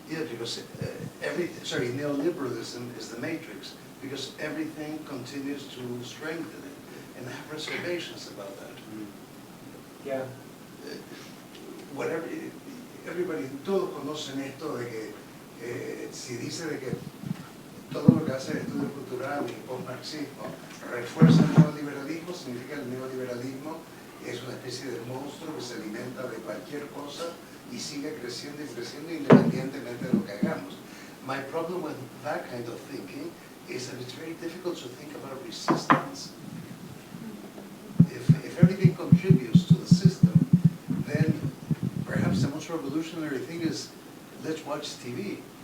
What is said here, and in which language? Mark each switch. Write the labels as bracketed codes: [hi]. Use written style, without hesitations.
[en] Yeah, because neoliberalism is the matrix because everything continues to strengthen it, and I have reservations about that. Yeah. [es] Everybody, todos conocen esto de que si dice de que todo lo que clase de estudio cultural y post-marxismo refuerza el neoliberalismo, significa que el neoliberalismo es una especie de monstruo que se alimenta de cualquier cosa y sigue creciendo y creciendo independientemente de lo que hagamos. [en] My problem with that kind of thinking is that it's very difficult to think about resistance. If everything contributes to the system, then perhaps the most revolutionary thing is let's watch TV.